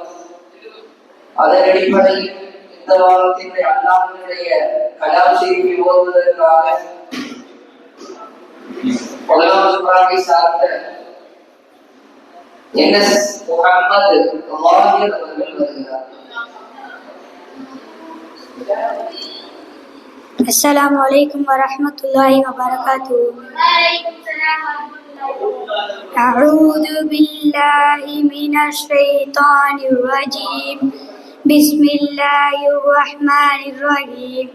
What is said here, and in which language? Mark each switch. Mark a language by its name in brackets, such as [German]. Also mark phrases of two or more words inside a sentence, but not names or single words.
[Tamil] அதன் அடிப்படையில் இந்த வாரத்தினுடைய அல்லாஹ்வினுடைய [Arabic] كلام شريف [Tamil] ஓதுவதற்காக முதலாவது குர்ஆனை சார்ந்த NS முஹம்மது அல்லாஹிர் அவர்கள் வருகிறார். [Arabic] السلام عليكم ورحمة الله وبركاته. أعوذ بالله من الشيطان الرجيم. بسم الله الرحمن الرحيم.